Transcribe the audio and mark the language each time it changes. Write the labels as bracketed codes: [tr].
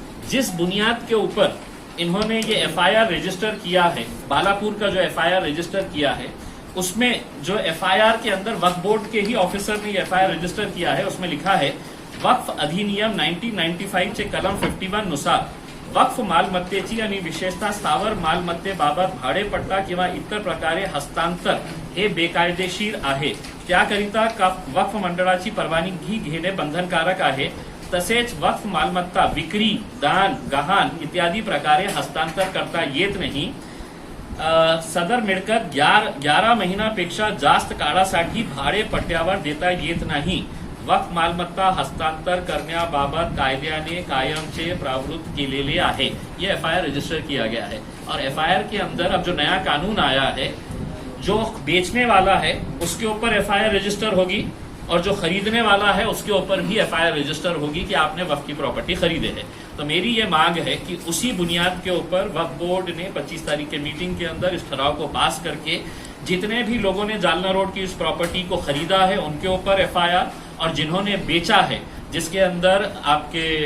[hi] जिस बुनियाद के ऊपर इन्होंने ये एफआईआर रजिस्टर किया है, बालापुर का जो एफआईआर रजिस्टर किया है, उसमें जो एफआईआर के अंदर वक्फ बोर्ड के ही ऑफिसर ने एफआईआर रजिस्टर किया है, उसमें लिखा है [mr] वक्फ अधिनियम 1995 चे कलम 51 नुसार वक्फ मालमत्तेची आणि विशेषतः स्थावर मालमत्तेबाबत भाडेपट्टा किंवा इतर प्रकारे हस्तांतर हे बेकायदेशीर आहे, त्याकरिता वक्फ मंडळाची परवानगी घेणे बंधनकारक आहे। तसेच वक्फ मालमत्ता विक्री, दान, गहाण इत्यादी प्रकारे हस्तांतर करता येत नाही। सदर मिळकत 11 महिन्यापेक्षा जास्त काळासाठी भाडेपट्ट्यावर देता येत नाही। वक्फ मालमत्ता हस्तांतर करण्याबाबत कायद्याने कायमचे प्रावृत्त केलेले आहे। [hi] ये एफआईआर रजिस्टर किया गया है और एफआईआर के अंदर अब जो नया कानून आया है, जो बेचने वाला है उसके ऊपर एफआईआर रजिस्टर होगी और जो खरीदने वाला है उसके ऊपर भी एफआईआर रजिस्टर होगी कि आपने वक्फ की प्रॉपर्टी खरीदे है। तो मेरी ये मांग है कि उसी बुनियाद के ऊपर वक्फ बोर्ड ने 25 तारीख के मीटिंग के अंदर इस ठराव को पास करके जितने भी लोगों ने जालना रोड की इस प्रॉपर्टी को खरीदा है उनके ऊपर एफआईआर, और जिन्होंने बेचा है, जिसके अंदर आपके